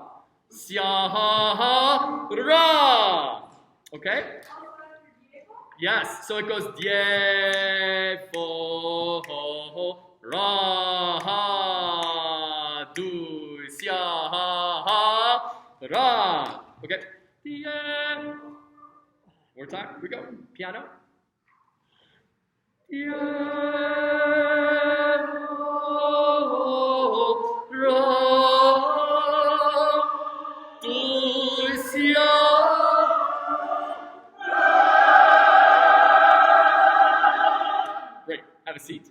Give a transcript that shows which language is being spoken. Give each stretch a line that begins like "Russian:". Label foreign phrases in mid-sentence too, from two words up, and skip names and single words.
English: Sia ha ha ra. Okay? Yes. So it goes die fo ho ho ra ha do sia ha ha ra. Okay. Die. More time. Here we go. Piano. Die Great. Have a seat.